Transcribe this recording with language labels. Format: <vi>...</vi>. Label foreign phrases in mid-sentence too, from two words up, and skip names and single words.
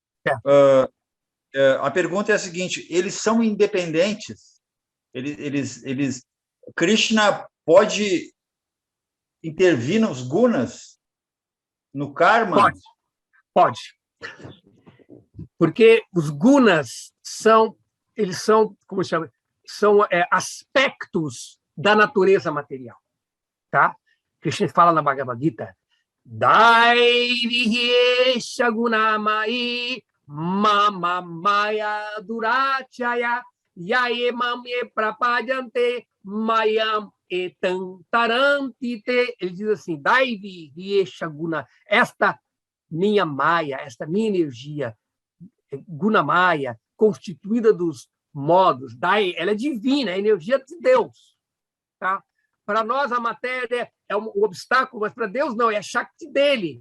<pt>A pergunta é a seguinte: eles são independentes Krishna pode intervir nos gunas, no karma? Pode. Porque os gunas eles são, como se chama, são aspectos da natureza material, tá? Krishna fala na Bhagavad Gita,</pt> <sa>दैवी ह्येषा गुणमयी मम माया दुरत्यया मामेव ये प्रपद्यन्ते मायामेतां तरन्ति ते.</sa> <pt>Ele diz assim,</pt> <sa>दैवी ह्येषा गुण,</sa> <pt>esta minha maya, esta minha energia, gunamaya, constituída dos modos, ela é divina, é a energia de Deus. Tá? Para nós, a matéria é um obstáculo, mas para Deus não, é a Shakti dele.</pt>